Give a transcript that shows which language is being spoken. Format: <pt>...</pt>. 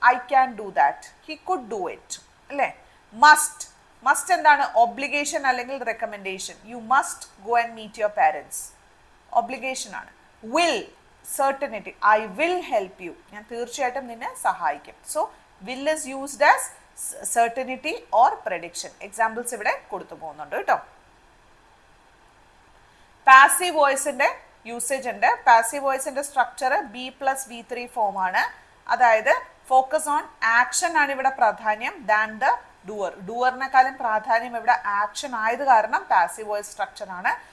<en>I can do that, he could do it അല്ലേ. Must എന്താണ്? Obligation അല്ലെങ്കിൽ recommendation. You must go and meet your parents, obligation ആണ്. Will, certainty, I will help you,</en> <ml>ഞാൻ തീർച്ചയായിട്ടും നിന്നെ സഹായിക്കും.</ml> <en>So will is used as certainty or prediction.</en> <ml>Examples ഇവിടെ കൊടുത്തു പോകുന്നുണ്ട് കേട്ടോ. പാസീവ് വോയിസിന്റെ യൂസേജ് ഉണ്ട്. പാസീവ് വോയിസിന്റെ സ്ട്രക്ചർ B+V3 ഫോം ആണ്. അതായത് ഫോക്കസ് ഓൺ ആക്ഷൻ ആണ് ഇവിടെ പ്രാധാന്യം</ml> <en>Than the doer.</en> <ml>ഡുവറിനെക്കാളും പ്രാധാന്യം ഇവിടെ ആക്ഷൻ ആയത് കാരണം പാസീവ് വോയിസ് സ്ട്രക്ചർ ആണ്.</ml>